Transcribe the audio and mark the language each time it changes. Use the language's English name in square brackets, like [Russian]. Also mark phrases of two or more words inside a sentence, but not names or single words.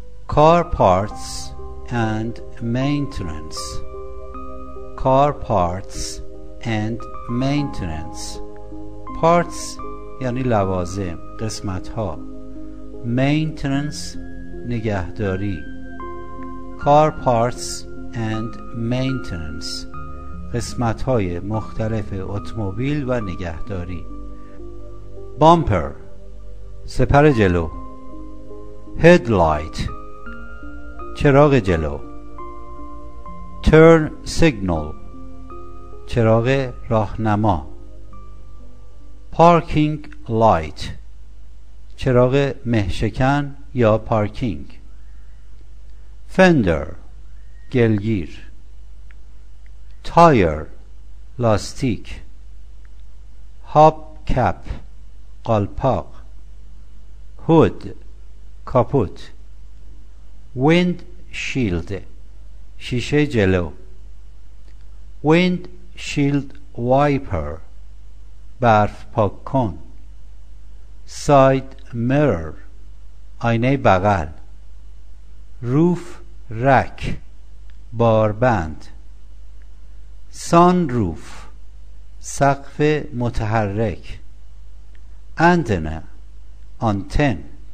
[English] car parts and maintenance. car parts and maintenance. [Persian] parts یعنی لوازم، قسمت ها. maintenance نگهداری. [English] car parts and maintenance [Persian] قسمت های مختلف اتومبیل و نگهداری. bumper سپر جلو. headlight چراغ جلو. [English] turn signal [Persian] چراغ راهنما. [English] parking light [Persian] چراغ مهشکن یا پارکینگ. fender گلگیر. tire لاستیک. hubcap قالپاق. hood کاپوت. windshield شیشه جلو. [English] windshield wiper [Persian] برف پاک کن. [English] side mirror [Persian] آینه بغل. [English] roof rack باربند. [Persian] sunroof سقف متحرک. antenna آنتن.